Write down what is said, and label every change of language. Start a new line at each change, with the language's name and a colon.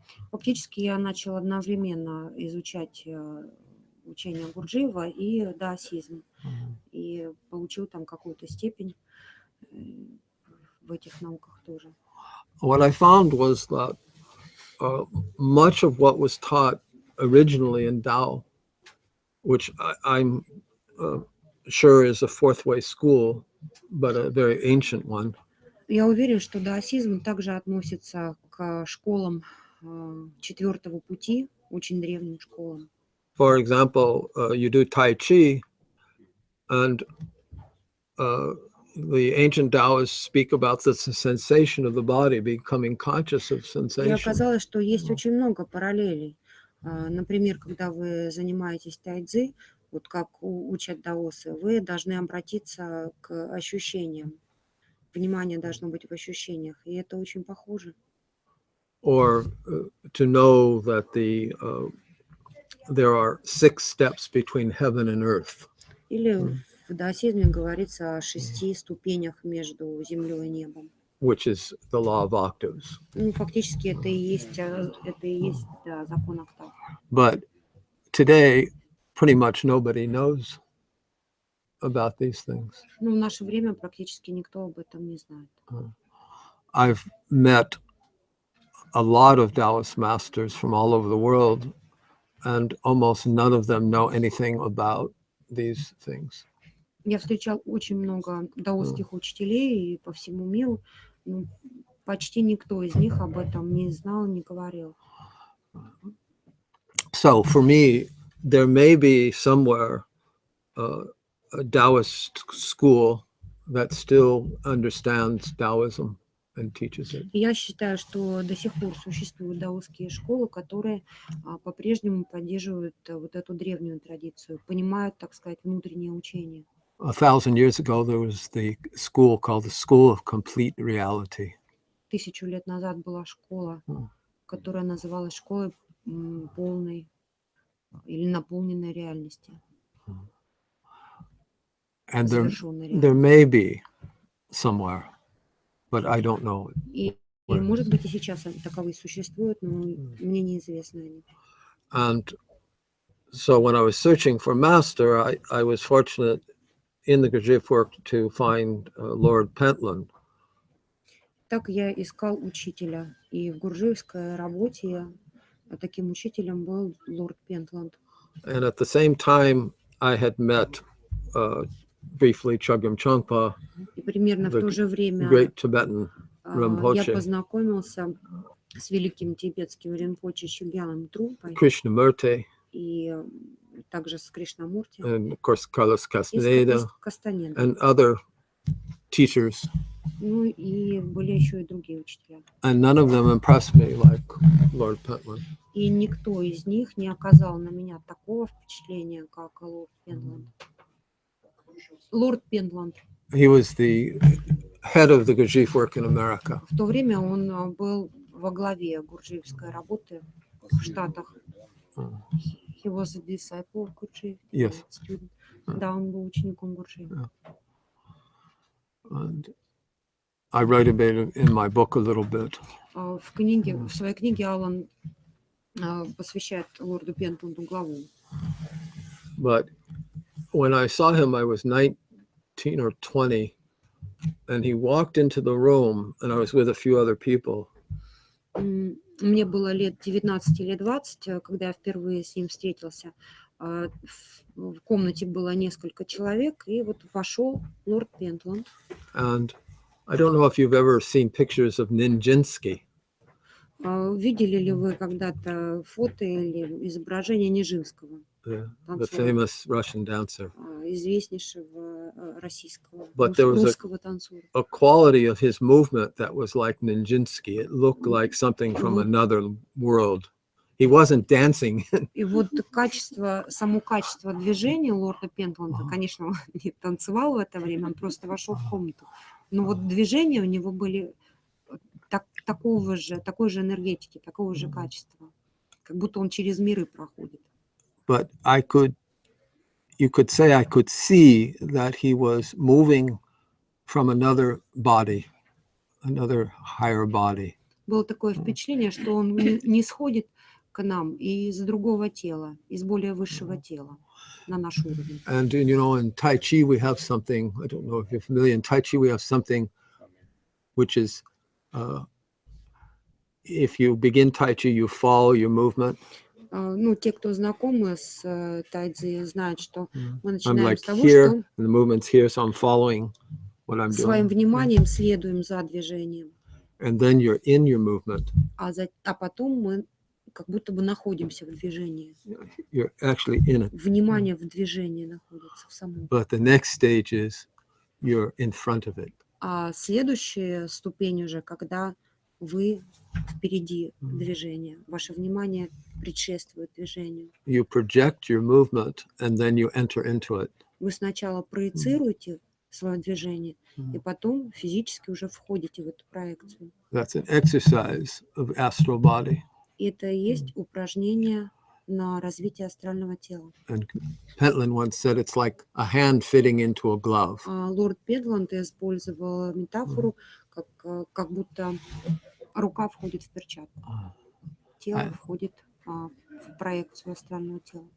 Russian: Фактически я начала одновременно изучать учение Гурджиева и даосизм. И получил там какую-то степень в этих науках тоже.
English: What I found was that much of what was taught originally in Tao, which I'm sure is a fourth way school, but a very ancient one.
Russian: Я уверен, что даосизм также относится к школам Четвертого пути, очень древним школам.
English: For example, you do Tai Chi, and the ancient Taoists speak about the sensation of the body, becoming conscious of
Russian: И
English: sensation.
Russian: оказалось, что есть очень много параллелей. Например, когда вы занимаетесь тайцзи, вот как учат даосы, вы должны обратиться к ощущениям. Внимание должно быть в ощущениях, и это очень похоже.
English: Or to know that there are 6 steps between heaven and earth.
Russian: Или в даосизме говорится о 6 ступенях между землей и небом.
English: Which is the law of octaves.
Russian: Ну, фактически это и есть да, закон октав.
English: But today, pretty much nobody knows about these things.
Russian: Ну, в наше время практически никто об этом не знает.
English: I've met a lot of Taoist masters from all over the world, and almost none of them know anything about these things.
Russian: Я встречал очень много даосских учителей по всему миру, но почти никто из них об этом не знал, не говорил.
English: So for me, there may be somewhere a Taoist school that still understands Taoism and teaches it.
Russian: Я считаю, что до сих пор существуют даосские школы, которые по-прежнему поддерживают вот эту древнюю традицию, понимают, так сказать, внутреннее учение.
English: 1,000 years ago, there was the school called the School of Complete Reality.
Russian: 1000 лет назад была школа, которая называлась школой полной или наполненной реальности.
English: And there may be somewhere, but I don't know.
Russian: И может быть и сейчас таковые существуют, но мне неизвестны они.
English: And so when I was searching for master, I was fortunate in the Gurdjieff work to find Lord Pentland.
Russian: Так я искал учителя, и в гурджиевской работе таким учителем был лорд Пентланд.
English: And at the same time, I had met briefly Chogyam Trungpa,
Russian: И примерно в то же время
English: great Tibetan Rinpoche,
Russian: познакомился с великим тибетским ринпоче Шигьялом Трупой
English: Krishnamurti,
Russian: и также с Кришнамурти
English: and of course Carlos
Russian: и с
English: Castaneda,
Russian: Кастанедой.
English: and other teachers.
Russian: Ну и были еще и другие учителя.
English: And none of them impressed me like Lord Pentland.
Russian: И никто из них не оказал на меня такого впечатления, как лорд Пендланд. Лорд Пендланд.
English: He was the head of the Gurdjieff work in America.
Russian: В то время он был во главе гурджиевской работы в Штатах.
English: He was a disciple of Gurdjieff. Yes. Student.
Russian: Да, он был учеником Гурджиева.
English: And I write about it in my book a little bit.
Russian: В своей книге Алан посвящает лорду Пентланду главу.
English: But when I saw him, I was 19 or 20, and he walked into the room, and I was with a few other people.
Russian: Мне было лет 19 или 20, когда я впервые с ним встретился. В комнате было несколько человек, и вот вошел лорд Пентланд.
English: And I don't know if you've ever seen pictures of Nijinsky.
Russian: Видели ли вы когда-то фото или изображение Нижинского,
English: The famous Russian dancer.
Russian: известнейшего российского
English: But there was
Russian: русского танцора?
English: A quality of his movement that was like Nijinsky. It looked like something from another world. He wasn't dancing.
Russian: И вот само качество движения лорда Пентланда, конечно, он не танцевал в это время, он просто вошел в комнату. Но вот движения у него были такой же энергетики, такого же качества, как будто он через миры проходит.
English: But you could say I could see that he was moving from another body, another higher body.
Russian: Было такое впечатление, что он не сходит к нам из другого тела, из более высшего тела на наш уровень.
English: And you know, in Tai Chi we have something, I don't know if you're familiar, in Tai Chi we have something which is, if you begin Tai Chi, you follow your movement.
Russian: Ну, те, кто знакомы с тайцзи, знают, что мы
English: I'm
Russian: начинаем
English: like
Russian: с того,
English: here,
Russian: что
English: and the movement's here, so I'm following what I'm
Russian: своим
English: doing.
Russian: вниманием следуем за движением,
English: And then you're in your movement.
Russian: а потом мы как будто бы находимся в движении.
English: You're actually in it.
Russian: Внимание в движении находится в самом.
English: But the next stage is you're in front of it.
Russian: А следующая ступень уже, когда вы впереди движения, ваше внимание предшествует движению.
English: You project your movement and then you enter into it.
Russian: Вы сначала проецируете свое движение, и потом физически уже входите в эту проекцию.
English: That's an exercise of astral body.
Russian: И это и есть упражнение на развитие астрального тела.
English: And Pentland once said it's like a hand fitting into a glove.
Russian: Лорд Пентланд использовал метафору, как будто рука входит в перчатку, тело входит в проекцию астрального тела.